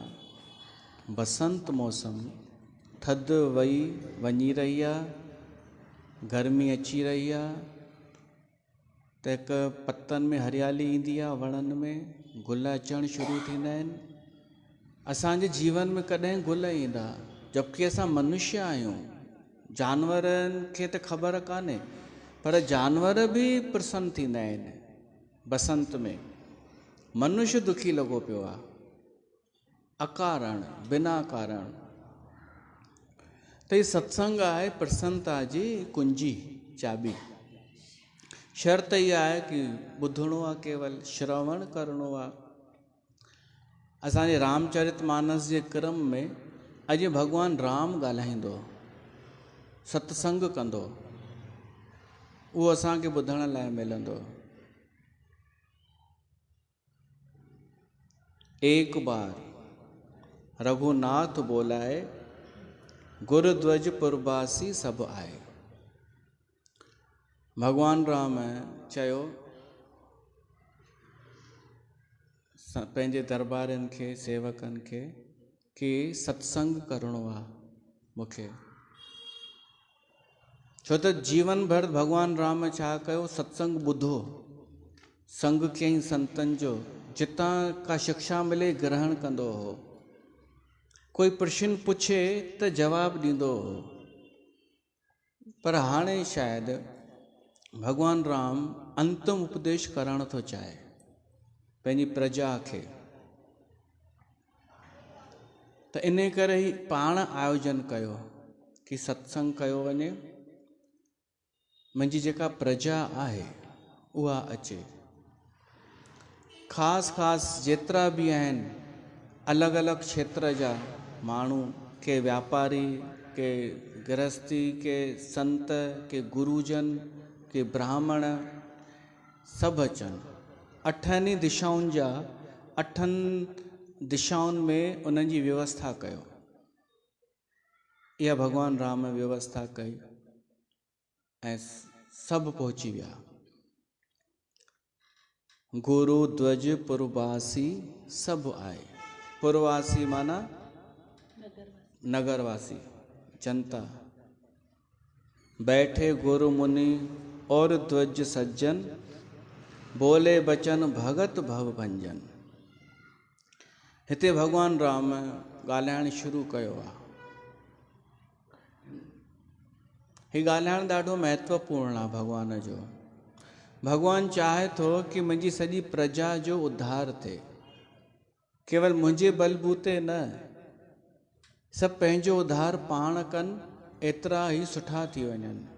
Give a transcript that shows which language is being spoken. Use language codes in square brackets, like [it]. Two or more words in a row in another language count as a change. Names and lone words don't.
[sd] बसंत मौसम, थधि वञी रही आहे, गर्मी अची रही आहे, त हिकु पतनि में हरियाली ईंदी आहे, वणनि में गुल अचणु शुरू थींदा आहिनि। असांजे जीवन में कॾहिं गुल ईंदा, जबकि असां मनुष्य आहियूं। जानवरनि खे त ख़बर कान्हे, पर जानवर बि प्रसन्न थींदा आहिनि बसंत में। मनुष्य दुखी लॻो पियो आहे, अकारण, बिना कारण। त हीउ सत्संग आहे प्रसन्नता जी कुंजी, चाबी। शर्त इहा आहे कि ॿुधणो आहे, केवल श्रवण करिणो आहे। असांजे रामचरित मानस जे क्रम में अॼु भॻवानु राम ॻाल्हाईंदो, सत्संग कंदो, उहो असांखे ॿुधण लाइ मिलंदो। [awa] एक बार रघुनाथ बोलाए, गुरुध्वज पुरबासी सभु आए। [sd] भगवान राम चयो पंहिंजे दरबारनि खे, सेवकनि खे, कि सत्संग करिणो आहे मूंखे। छो त जीवन भर भगवान राम छा कयो? सत्संग ॿुधो, संग कयईं संतनि जो, जितां का शिक्षा मिले ग्रहण कंदो हो। कोई प्रश्न पुछे त जवाबु ॾींदो हो। पर हाणे शायदि भगवान राम अंतिम उपदेश करणु थो चाहे पंहिंजी प्रजा खे। त इन करे ई पाण आयोजन कयो कि सत्संग कयो वञे, मुंहिंजी जेका प्रजा आहे उहा अचे। ख़ासि जेतिरा बि आहिनि अलॻि अलॻि क्षेत्र जा माण्हू, के व्यापारी, के गृहस्थी, के संत, के गुरुजन, के ब्राह्मण, सभु अचनि। 8 दिशाउनि जा 8 दिशाउनि में उन्हनि जी व्यवस्था कयो। इहा भॻवान राम व्यवस्था कई ऐं सभु पहुची विया। [awa] गुरु ध्वज पुरवासी सभु आए। [sd] पुरवासी माना नगरवासी, जनता। [awa] बैठे गुरु मुनि और ध्वज सज्जन, बोले बचन भगत भव भंजन। [sd] हिते भगवान राम ॻाल्हाइण शुरू कयो आहे। हीउ ॻाल्हाइण ॾाढो महत्वपूर्ण आहे भॻवान जो। भॻवानु चाहे थो कि मुंहिंजी सॼी प्रजा जो उद्धार थिए। केवल मुंहिंजे बलबूते न, सभु पंहिंजो उद्धार पाण कनि, एतिरा ई सुठा थी वञनि।